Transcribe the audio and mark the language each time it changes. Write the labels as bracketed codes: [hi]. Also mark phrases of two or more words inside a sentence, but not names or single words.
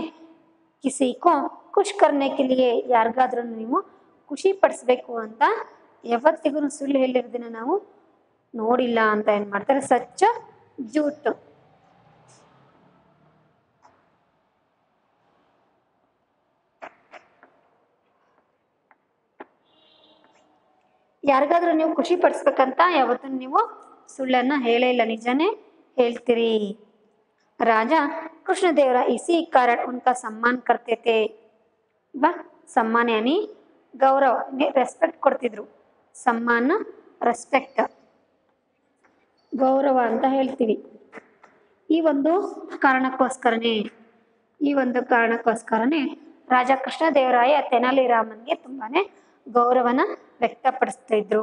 [hi] किसीको खुश करने के लिए, [kn] ಯಾರಿಗಾದ್ರೂ ನೀವು ಖುಷಿ ಪಡಿಸ್ಬೇಕು ಅಂತ ಯಾವತ್ತಿಗೂ ಸುಳ್ಳು ಹೇಳಿರೋದನ್ನ ನಾವು ನೋಡಿಲ್ಲ ಅಂತ ಏನು ಮಾಡ್ತಾರೆ, [hi] सच झूठ। [kn] ಯಾರಿಗಾದ್ರೂ ನೀವು ಖುಷಿ ಪಡಿಸ್ಬೇಕಂತ ಯಾವತ್ತೂ ನೀವು ಸುಳ್ಳನ್ನ ಹೇಳೇ ಇಲ್ಲ, ನಿಜಾನೇ ಹೇಳ್ತೀರಿ। [hi] राजा कृष्णदेवराय इसी कारण उनका सम्मान करते थे। सम्मान यानी गौरव, रेस्पेक्ट ಕೊಡ್ತಿದ್ರು। [kn] सम्मान ರೆಸ್ಪೆಕ್ಟ್, ಗೌರವ ಅಂತ ಹೇಳ್ತೀವಿ। ಈ ಒಂದು ಕಾರಣಕ್ಕೋಸ್ಕರನೇ ರಾಜ ಕೃಷ್ಣದೇವರಾಯ ತೆನಾಲಿರಾಮನ್ಗೆ ತುಂಬಾನೇ ಗೌರವನ ವ್ಯಕ್ತಪಡಿಸ್ತಾ ಇದ್ರು।